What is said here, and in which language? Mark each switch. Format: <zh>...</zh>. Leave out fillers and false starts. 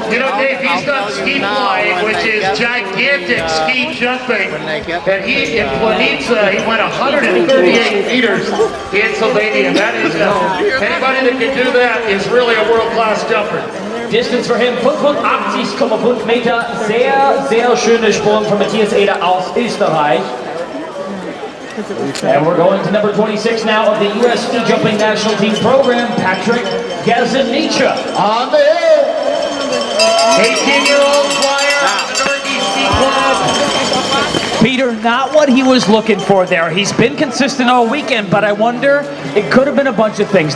<en>You know, Dave, he's done ski flying, which is gigantic ski jumping. And he, in Planitza, he went 138 meters in Slovenia. That is, anybody that can do that is really a world-class jumper. Distance for him, 85,5 Meter.</en> <de>Sehr schöner Sprung von Matthias Ader aus Österreich.</de> <en>And we're going to number 26 now of the U.S. Ski Jumping National Team Program, Patrick Gazanica. On the hill. 18-year-old flyer out of the Northeast Ski Club. Peter, not what he was looking for there. He's been consistent all weekend, but I wonder, it could have been a bunch of things.</en>